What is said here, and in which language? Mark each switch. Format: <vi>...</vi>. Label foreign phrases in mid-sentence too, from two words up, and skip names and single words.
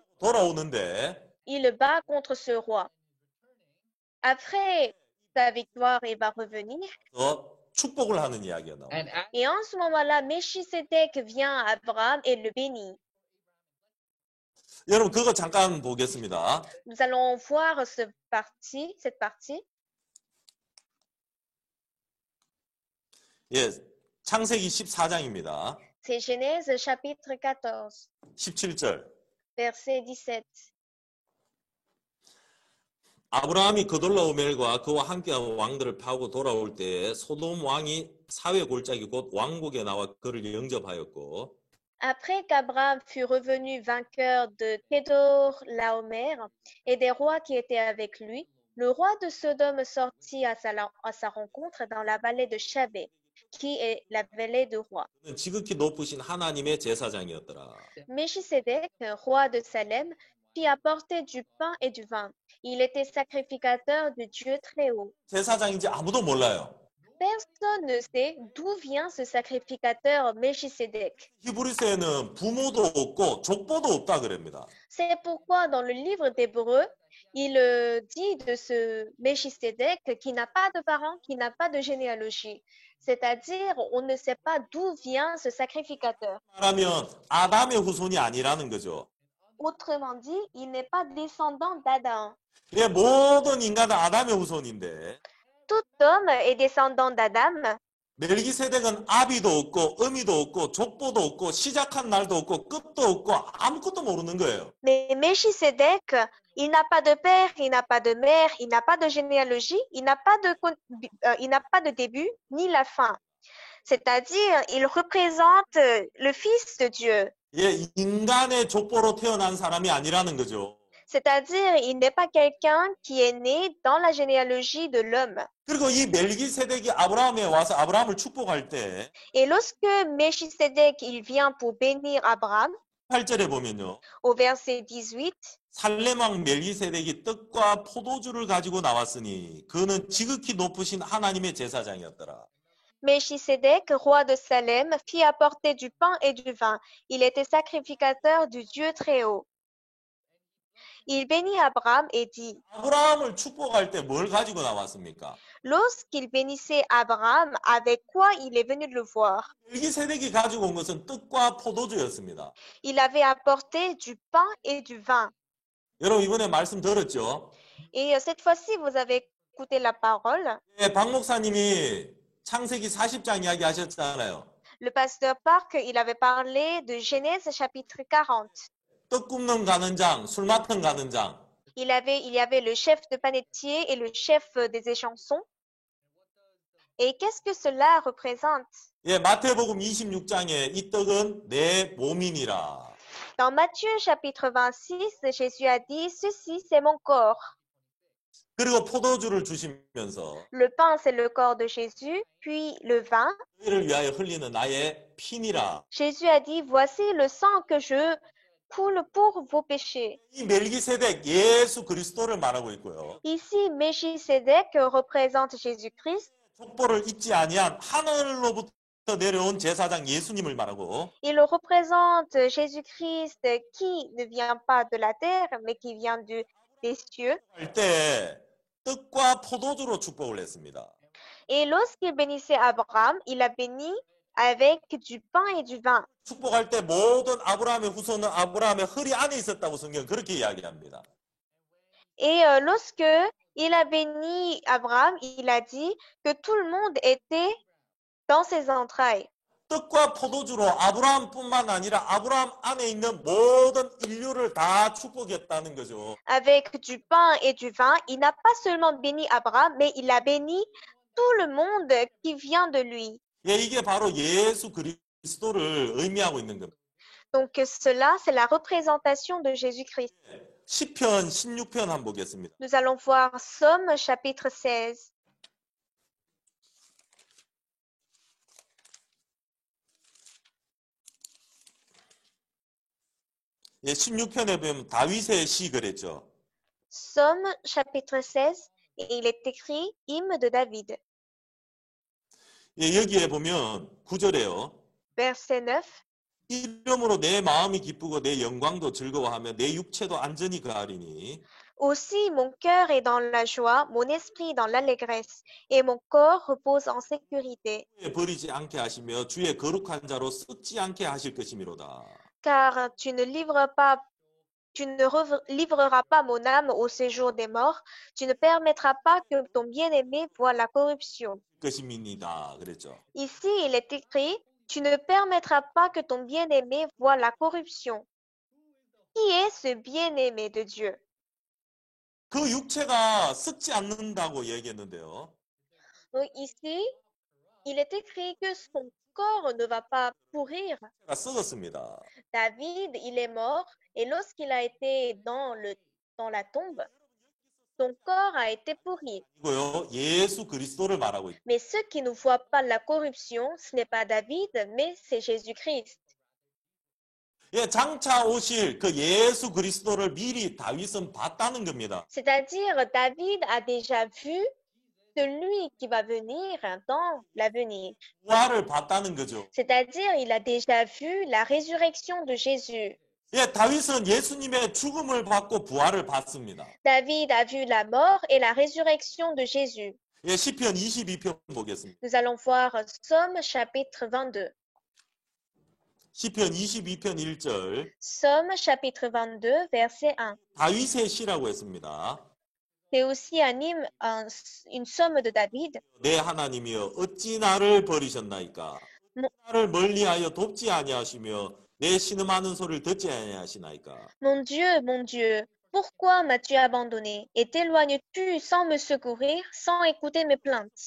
<ko>돌아오는데</ko> <fr>il bat contre ce roi. Après sa victoire, il va revenir.</fr> <ko>축복을 하는 이야기가 나옵니다.</ko> <fr>And Et en ce moment-là, Melchisédek vient à Abraham et le bénit.</fr> <ko>여러분 그거 잠깐 보겠습니다.</ko> <fr>Nous allons voir cette partie.</fr> <ko>예, 창세기 14장입니다.</ko> <fr>C'est Genèse chapitre 14,</fr> <ko>17절.</ko> <fr>verset 17.</fr> <ko>아브라함이 그돌라오멜과 그와 함께한 왕들을 파고 돌아올 때에 소돔 왕이 사회 골짜기 곧 왕국에 나와 그를 영접하였고</ko> <fr>Après qu'Abraham fut revenu vainqueur de Kédor Laomer et des rois qui étaient avec lui, le roi de Sodome sortit à sa rencontre dans la vallée de Chabé, qui est la vallée de roi.</fr> <ko>그는 지극히 높으신 하나님의 제사장이었더라.</ko> <fr>Melchisédek, roi de Salem, fit apporter du pain et du vin. Il était sacrificateur de Dieu très haut.</fr> <ko>제사장인지 아무도 몰라요.</ko> <fr>Personne ne sait d'où vient ce sacrificateur Melchisédek.</fr> <ko>히브리서에는 부모도 없고 족보도 없다 그럽니다.</ko> <fr>C'est pourquoi dans le livre d'Hébreu, il dit de ce Melchisédek qui n'a pas de parents, qui n'a pas de généalogie. C'est-à-dire, on ne sait pas d'où vient ce sacrificateur.</fr> <ko>말하면 아담의 후손이 아니라는 거죠.</ko> <fr>Autrement dit, il n'est pas descendant d'Adam.</fr> <ko>예, 모든 인간은 아담의 후손인데</ko> <fr>Tout homme est descendant d'Adam.</fr> <ko>멜기세덱은 아비도 없고 어미도 없고 족보도 없고 시작한 날도 없고 끝도 없고 아무것도 모르는 거예요.</ko> <fr>Mais Melchisédek, il n'a pas de père, il n'a pas de mère, il n'a pas de généalogie, il n'a pas de début ni la fin. C'est-à-dire, il représente le Fils de Dieu.</fr> <ko>예, 인간의 족보로 태어난 사람이 아니라는 거죠.</ko> <fr>C'est-à-dire, il n'est pas quelqu'un qui est né dans la généalogie de l'homme.</fr> <ko>그리고 이 멜기세덱이 아브라함에 와서 아브라함을 축복할 때</ko> <fr>Et lorsque Melchisédek, il vient pour bénir Abraham,</fr> <ko>8절에 보면요.</ko> <fr>au verset 18,</fr> <ko>살렘왕 멜기세덱이 떡과 포도주를 가지고 나왔으니 그는 지극히 높으신 하나님의 제사장이었더라.</ko> <fr>Melchisédek, roi de Salem, fit apporter du pain et du vin. Il était sacrificateur du Dieu très haut. Il bénit Abraham et dit,</fr> <ko>아브라함을 축복할 때 뭘 가지고 나왔습니까?</ko> <fr>lorsqu'il bénissait Abraham, avec quoi il est venu le voir?</fr> <ko>멜기세덱이 가지고 온 것은 떡과 포도주였습니다.</ko> <fr>Il avait apporté du pain et du vin.</fr> <ko>여러분 이번에 말씀 들었죠?</ko> <fr>Et cette fois-ci, vous avez écouté la parole.</fr> <ko>예, 박 목사님이 창세기 40장 이야기 하셨잖아요.</ko> <fr>Le pasteur Park, il avait parlé de Genèse chapitre 40.</fr> <ko>떡 굽는 가는 장, 술 맡은 가는 장.</ko> <fr>Il y avait le chef de panetier et le chef des échansons. Et qu'est-ce que cela représente?</fr> <ko>예, 마태복음 26장에 이 떡은 내 몸이니라.</ko> <fr>Dans Matthieu chapitre 26, Jésus a dit, ceci c'est mon corps.</fr> <ko>그리고 포도주를 주시면서</ko> <fr>Le pain, c'est le corps de Jésus, puis le vin.</fr> <ko>너희를 위하여 흘리는 나의 피니라.</ko> <fr>Jésus a dit, voici le sang que je coule pour vos péchés.</fr> <ko>이 멜기세덱 예수 그리스도를 말하고 있고요.</ko> <fr>Ici, Melchisédek représente Jésus-Christ.</fr> <ko>족보를 잊지 아니한 하늘로부터 내려온 제사장 예수님을 말하고</ko> <fr>Il représente Jésus-Christ qui ne vient pas de la terre, mais qui vient des cieux.</fr> <ko>할 때 떡과 포도주로 축복을 했습니다.</ko> <fr>Et lorsqu'il bénissait Abraham, il a béni avec du pain et du vin.</fr> <ko>축복할 때 모든 아브라함의 후손은 아브라함의 허리 안에 있었다고 성경 그렇게 이야기합니다.</ko> <fr>Et lorsque il a béni Abraham, il a dit que tout le monde était dans ses entrailles.</fr> <ko>떡과 포도주로 아브라함뿐만 아니라 아브라함 안에 있는 모든 인류를 다 축복했다는 거죠.</ko> <fr>Avec du pain et du vin, il n'a pas seulement béni Abraham, mais il a béni tout le monde qui vient de lui.</fr> <ko>예, 이게 바로 예수 그리스도를 의미하고 있는 겁니다.</ko> <fr>Donc cela, c'est la représentation de Jésus-Christ.</fr> <ko>시편 16편 한번 보겠습니다.</ko> <fr>Nous allons voir Somme chapitre 16.</fr> <ko>예, 16편에 보면 다윗의 시 그랬죠.</ko> <fr>Somme chapitre 16, et il est écrit Hymne de David.</fr> <ko>예, 여기에 보면 9절에요.</ko> <fr>Verset 9.</fr> <ko>이름으로 내 마음이 기쁘고 내 영광도 즐거워하며 내 육체도 안전히 가하리니</ko> <fr>Aussi mon cœur est dans la joie, mon esprit dans l'allégresse, et mon corps repose en sécurité.</fr> <ko>버리지 않게 하시며 주의 거룩한 자로 썩지 않게 하실 것이미로다.</ko> <fr>Car tu ne livreras pas mon âme au séjour des morts, tu ne permettras pas que ton bien-aimé voie la corruption.</fr> <ko>것임이니다. 그랬죠.</ko> <fr>Ici, il est écrit, tu ne permettras pas que ton bien-aimé voie la corruption. Qui est ce bien-aimé de Dieu?</fr> <ko>그 육체가 썩지 않는다고 얘기했는데요.</ko> <fr>Donc ici, il est écrit que son corps ne va pas pourrir.</fr> <ko>썩었습니다.</ko> <fr>David, il est mort, et lorsqu'il a été dans la tombe, son corps a été pourri.</fr> <ko>이고요. 예수 그리스도를 말하고 있다.</ko> <fr>Mais ceux qui ne voient pas la corruption, ce n'est pas David, mais c'est Jésus-Christ.</fr> <ko>예, 장차 오실 그 예수 그리스도를 미리 다윗은 봤다는 겁니다.</ko> <fr>C'est-à-dire, David a déjà vu celui qui va venir dans l'avenir.</fr> <ko>부활을 봤다는 거죠.</ko> <fr>C'est-à-dire, il a déjà vu la résurrection de Jésus.</fr> <ko>예, 다윗은 예수님의 죽음을 받고 부활을 봤습니다.</ko> <fr>David a vu la mort et la résurrection de Jésus.</fr> <ko>예, 시편 22편 보겠습니다.</ko> <fr>Nous allons voir Somme chapitre 22.</fr> <ko>시편 22편 1절</ko> <fr>Somme chapitre 22, verset 1.</fr> <ko>다윗의 시라고 했습니다.</ko> <fr>C'est aussi un hymne, une somme de David.</fr> <ko>내 하나님이여 어찌 나를 버리셨나이까? 나를 멀리하여 돕지 아니하시며 내 신음하는 소리를 듣지 아니하시나이까?</ko> <fr>Mon Dieu, pourquoi m'as-tu abandonné et t'éloignes-tu sans me secourir, sans écouter mes plaintes?</fr>